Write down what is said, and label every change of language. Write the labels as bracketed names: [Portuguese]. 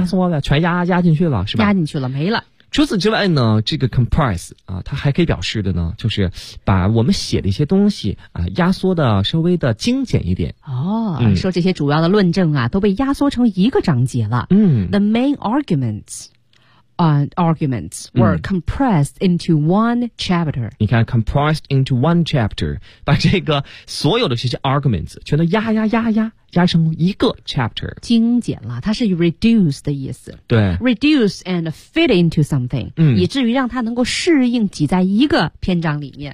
[Chinese] 压缩了，全压进去了，是吧？压进去了，没了。除此之外呢，这个 compress 啊，它还可以表示的呢，就是把我们写的一些东西啊，压缩的稍微的精简一点。哦，说这些主要的论证啊，都被压缩成一个章节了。嗯 [English] ，The main arguments。 arguments were compressed into one chapter. [Chinese] 你看 [English] compressed into one chapter, [Chinese] 把这个所有的这些 arguments 全都压压压压压成一个 chapter. 精简了，它是 reduce 的意思。对。 [English] reduce and fit into something, [Chinese] 以至于让它能够适应挤在一个篇章里面。